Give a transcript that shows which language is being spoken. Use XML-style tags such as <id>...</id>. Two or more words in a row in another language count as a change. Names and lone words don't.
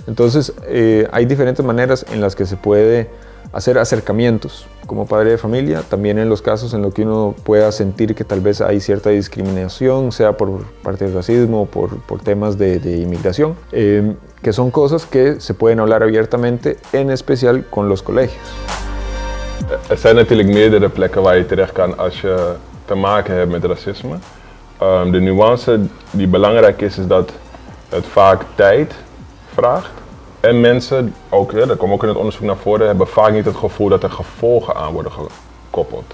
<es>Entonces hay diferentes maneras en las que se puede hacer acercamientos como padre de familia, también en los casos en los que uno pueda sentir que tal vez hay cierta discriminación, sea por parte del racismo o por temas de inmigración, que son cosas que se pueden hablar abiertamente, en especial con los colegios.</es> <nl>Er zijn natuurlijk meerdere plekken waar je terecht kan als je te maken hebt met racisme. De nuance die belangrijk is dat het vaak tijd vraagt. En mensen, ook, dat komt ook in het onderzoek naar voren, hebben vaak niet het gevoel dat er gevolgen aan worden gekoppeld.</nl>